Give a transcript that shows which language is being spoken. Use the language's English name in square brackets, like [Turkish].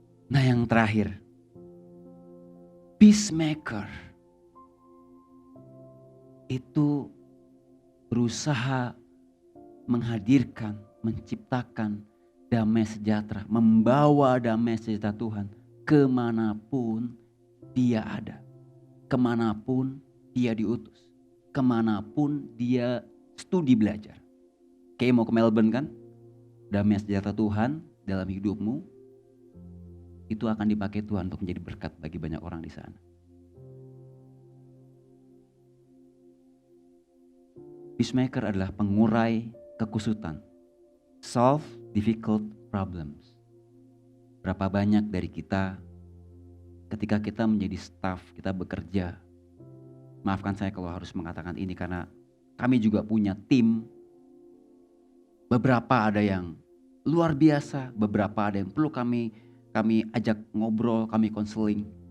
[Indonesian] Nah yang terakhir, peacemaker itu berusaha menghadirkan, menciptakan damai sejahtera, membawa damai sejahtera Tuhan kemanapun dia ada, kemanapun dia diutus, kemanapun dia studi belajar. Kayak mau ke Melbourne kan, damai sejahtera Tuhan dalam hidupmu itu akan dipakai Tuhan untuk menjadi berkat bagi banyak orang di sana. Peacemaker adalah pengurai kekusutan. [English] Solve difficult problems. [Indonesian] Berapa banyak dari kita ketika kita menjadi staff, kita bekerja. Maafkan saya kalau harus mengatakan ini karena kami juga punya tim. Beberapa ada yang luar biasa, beberapa ada yang perlu kami ajak ngobrol, kami konseling.